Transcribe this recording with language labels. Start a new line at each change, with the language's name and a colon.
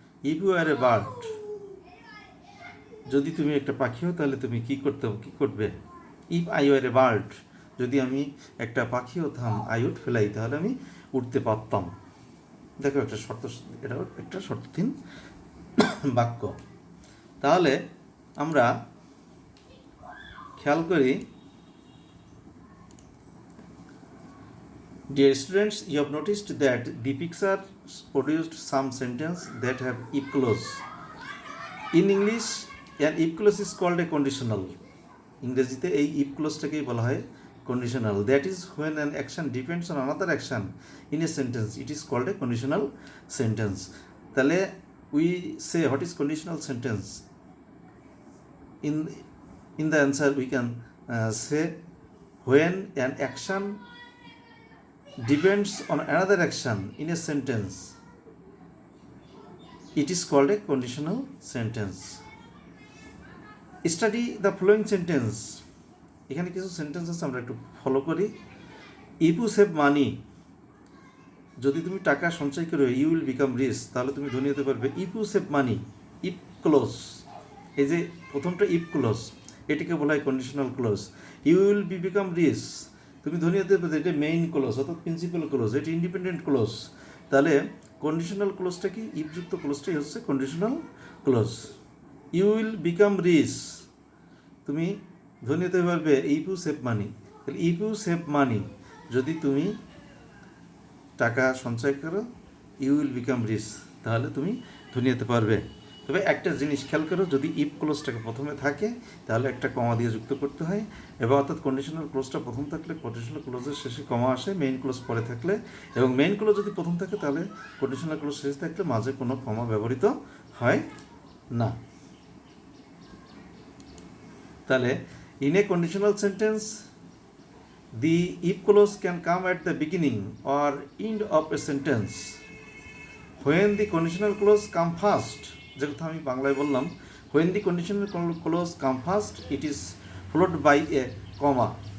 English: if you are a bird,
Bangla: যদি তুমি একটা পাখি হও, তাহলে তুমি কী করবে?
English: if I were a bird,
Bangla: যদি আমি একটা পাখি হতাম,
English: I would fly,
Bangla: তাহলে আমি উঠতে পারতাম। দেখো একটা শর্ত, এটা একটা শর্তাধীন বাক্য। তাহলে আমরা খেয়াল করি,
English: dear students, you have noticed that the picture produced some sentence that have if clause. In English, an if clause is called a conditional.
Bangla: ইংরেজিতে এই if clause-টাকেই বলা হয় conditional.
English: That is when an action depends on another action in a sentence. It is called a conditional sentence. তাহলে we say what is conditional sentence? In the answer we can say when an action depends on another action in a sentence, it is called a conditional sentence. Study the following sentence.
Bangla: এখানে কিছু sentence আছে, আমরা একটু follow করি।
English: if you save money,
Bangla: যদি তুমি টাকা সঞ্চয় করো,
English: you will become rich,
Bangla: তাহলে তুমি ধনী হতে পারবে।
English: if you save money,
Bangla: if close, এই যে প্রথমটা ইফ ক্লোজ, এটিকে বলা হয় conditional close.
English: you will become rich,
Bangla: তুমি ধনী হতে পারবে, এটা মেইন ক্লোজ অর্থাৎ প্রিন্সিপাল ক্লোজ, এটি ইন্ডিপেন্ডেন্ট ক্লোজ। তাহলে কন্ডিশনাল ক্লোজটা কি? ইফযুক্ত ক্লোজটাই হচ্ছে conditional close.
English: you will become rich,
Bangla: তুমি ধনী হতে পারবে,
English: If you save money.
Bangla: তাহলে
English: if you save money,
Bangla: যদি তুমি টাকা সঞ্চয় করো,
English: you will become rich,
Bangla: তাহলে তুমি ধনী হতে পারবে। তবে একটা জিনিস খেয়াল করো, যদি ইফ ক্লোজটাকে প্রথমে থাকে তাহলে একটা কমা দিয়ে যুক্ত করতে হয়, এবং অর্থাৎ কন্ডিশনাল ক্লোজটা প্রথম থাকলে কন্ডিশনাল ক্লোজের শেষে কমা আসে, মেইন ক্লোজ পরে থাকলে, এবং মেইন ক্লোজ যদি প্রথম থাকে তাহলে কন্ডিশনাল ক্লোজ শেষে থাকলে মাঝে কোনো কমা ব্যবহৃত হয় না। তাহলে in a conditional sentence
English: the if clause can come at the beginning or end of a sentence. When the conditional clause come first,
Bangla: যে কথা আমি বাংলায় বললাম,
English: when the conditional clause come first it is followed by a comma.